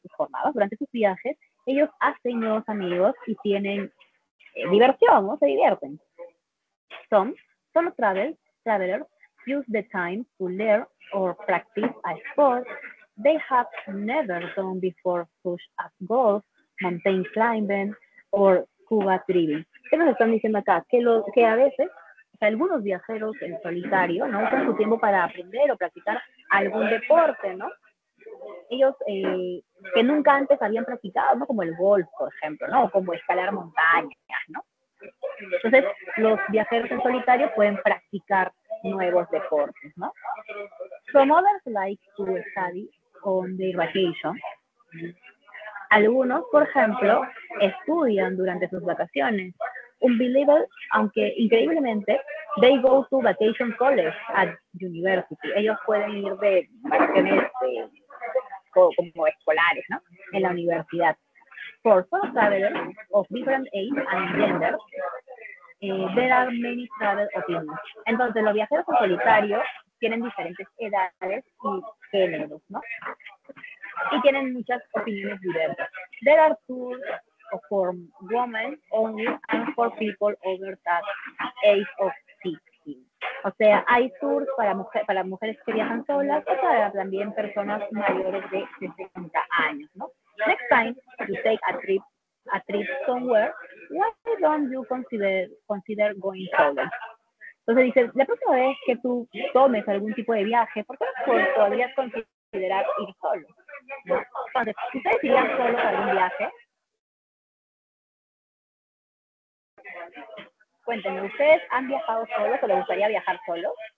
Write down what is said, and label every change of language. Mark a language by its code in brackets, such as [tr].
[es] Sus jornadas, durante sus viajes, ellos hacen nuevos amigos y tienen diversión, ¿no? Se divierten. [en] Solo travelers use the time to learn or practice a sport they have never done before, such as golf, mountain climbing, or scuba diving. [es] ¿Qué nos están diciendo acá? Que a veces, o sea, algunos viajeros en solitario, ¿no? Usan su tiempo para aprender o practicar algún deporte, ¿no? Ellos que nunca antes habían practicado, ¿no? Como el golf, por ejemplo, ¿no? Como escalar montañas, ¿no? Entonces, los viajeros en solitario pueden practicar nuevos deportes, ¿no? [en] Some others like to study on their vacation. [es] Algunos, por ejemplo, estudian durante sus vacaciones. [en] Unbelievable, [es] aunque increíblemente, [en] they go to vacation college at university. [es] Ellos pueden ir de vacaciones como escolares, ¿no? En la universidad. [en] For solo travelers of different age and gender, there are many travel opinions. [es] Entonces, los viajeros en solitario tienen diferentes edades y géneros, ¿no? Y tienen muchas opiniones diversas. [en] There are tours for women only and for people over that age of 16. [es] O sea, hay tours para mujeres que viajan solas o para también personas mayores de 60 años, ¿no? [en] Next time you take a trip somewhere, why don't you consider going solo? [es] Entonces dice, la próxima vez que tú tomes algún tipo de viaje, ¿por qué no podrías considerar ir solo? ¿No? Entonces, si ustedes irían solos a algún viaje, cuéntenme, ¿ustedes han viajado solos o les gustaría viajar solos?